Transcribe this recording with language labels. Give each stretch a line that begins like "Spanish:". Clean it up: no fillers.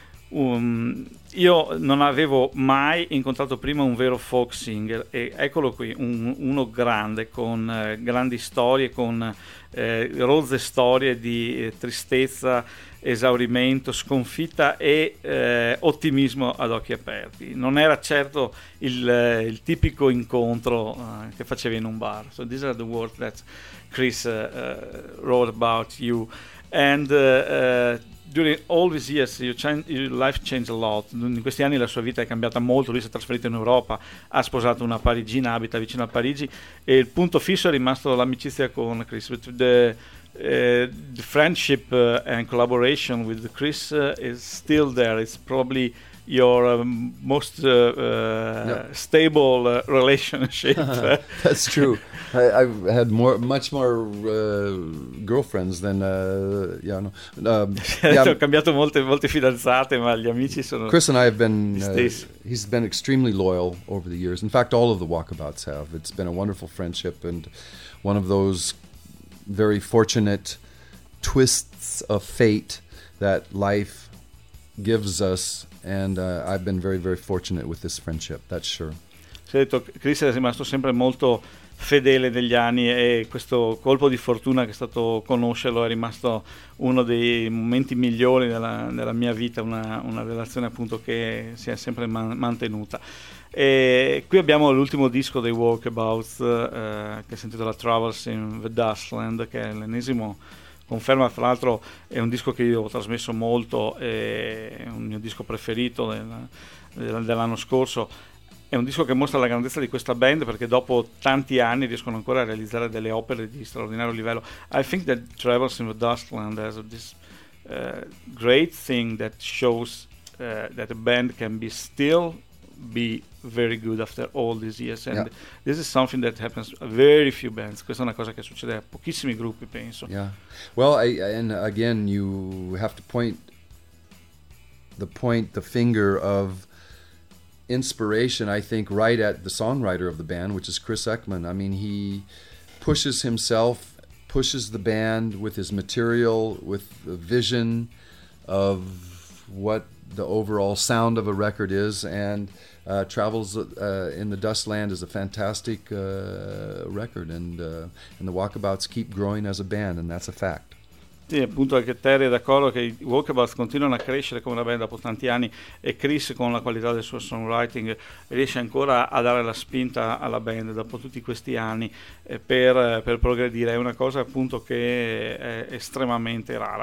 Italian: Io non avevo mai incontrato prima un vero folk singer, e eccolo qui, uno grande, con grandi storie, con rozze storie di tristezza, esaurimento, sconfitta e ottimismo ad occhi aperti. Non era certo il tipico incontro che facevi in un bar.
English: So these are the words that Chris wrote about you. And during all these years your life changed a lot.
Italian: In questi anni la sua vita è cambiata molto, lui si è trasferito in Europa, ha sposato una parigina, abita vicino a Parigi, e il punto fisso è rimasto l'amicizia con Chris.
English: But the friendship and collaboration with Chris is still there. It's probably your most stable relationship. That's true. I've had much more girlfriends than
Italian: ho cambiato molte fidanzate, ma gli amici sono.
English: Chris and I have been he's been extremely loyal over the years. In fact, all of the Walkabouts have. It's been a wonderful friendship and one of those very fortunate twists of fate that life gives us, and I've been very, very fortunate with this friendship, that's sure.
Italian: Si è detto, Chris è rimasto sempre molto fedele negli anni, e questo colpo di fortuna che è stato conoscerlo è rimasto uno dei momenti migliori della mia vita, una relazione appunto che si è sempre mantenuta. E qui abbiamo l'ultimo disco dei Walkabouts, che si intitola Travels in the Dustland, che è l'ennesimo conferma, fra l'altro è un disco che io ho trasmesso molto, è un mio disco preferito dell'anno scorso. È un disco che mostra la grandezza di questa band, perché dopo tanti anni riescono ancora a realizzare delle opere di straordinario livello.
English: I think that Travels in the Dustland has this great thing that shows that a band can be still be very good after all these years, and yeah. This is something that happens very few bands.
Italian: Questa è una cosa che succede a pochissimi gruppi, penso.
English: Yeah. Well, and again, you have to point the finger of inspiration, I think, right at the songwriter of the band, which is Chris Eckman. I mean, he pushes himself, pushes the band with his material, with the vision of what the overall sound of a record is, and Travels in the Dustland is a fantastic record, and the Walkabouts keep growing as a band, and that's a fact.
Italian: Sì, appunto, anche Terry è d'accordo che i Walkabouts continuano a crescere come una band dopo tanti anni, e Chris, con la qualità del suo songwriting, riesce ancora a dare la spinta alla band dopo tutti questi anni per progredire. È una cosa appunto che è estremamente rara.